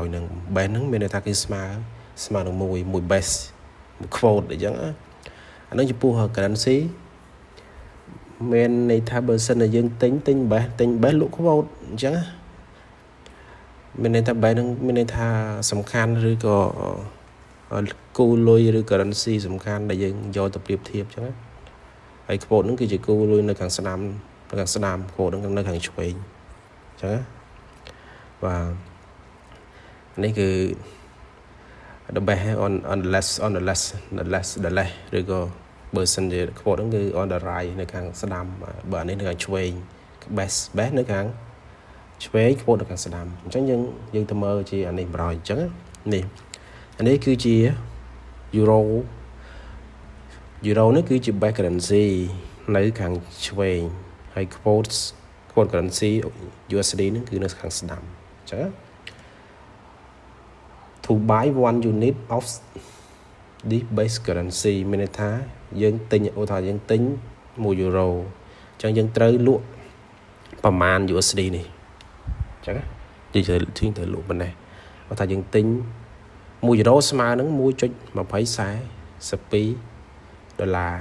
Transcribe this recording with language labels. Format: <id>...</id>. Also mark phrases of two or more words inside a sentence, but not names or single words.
<km>ហ្នឹង base ហ្នឹងមានន័យថាគឺស្មើនឹងមួយ base មួយ quote អញ្ចឹងអាហ្នឹងចំពោះ currency មានន័យថាបើសិនតែយើងទិញ base លក់ quote អញ្ចឹងមានន័យថា base ហ្នឹងមានន័យថាសំខាន់ឬក៏គោលលុយឬ currency សំខាន់ដែលយើងយកទៅប្រៀបធៀបអញ្ចឹងហើយ quote ហ្នឹងគឺជាគោលលុយនៅខាងស្ដាំ quote ហ្នឹងនៅខាងឆ្វេងអញ្ចឹង បាទនេះគឺ</km> <en>the base on the less</en> <km>ឬក៏បើសិនជា quote ហ្នឹងគឺ</km> <en>on the right</en> <km>នៅខាងស្ដាំបើនេះនៅខាងឆ្វេង base នៅខាងឆ្វេង quote នៅខាងស្ដាំអញ្ចឹងយើងទៅមើលជាអានេះម្ដងអញ្ចឹងនេះគឺជា euro នេះគឺជា</km> <en>base currency</en> <km>នៅខាងឆ្វេងហើយ</km> <en>quote currency USD</en> <km>ហ្នឹងគឺនៅខាងស្ដាំអញ្ចឹង</km> <en>to buy 1 unit of this base currency</en> <km>មានន័យថាយើងទិញឧទាហរណ៍យើងទិញ1 euro អញ្ចឹងយើងត្រូវលក់ប្រមាណ USD នេះអញ្ចឹងយើងត្រូវលក់ប៉ុណ្ណេះឧទាហរណ៍យើងទិញ1 euro ស្មើនឹង 1.2042 ដុល្លារ</km>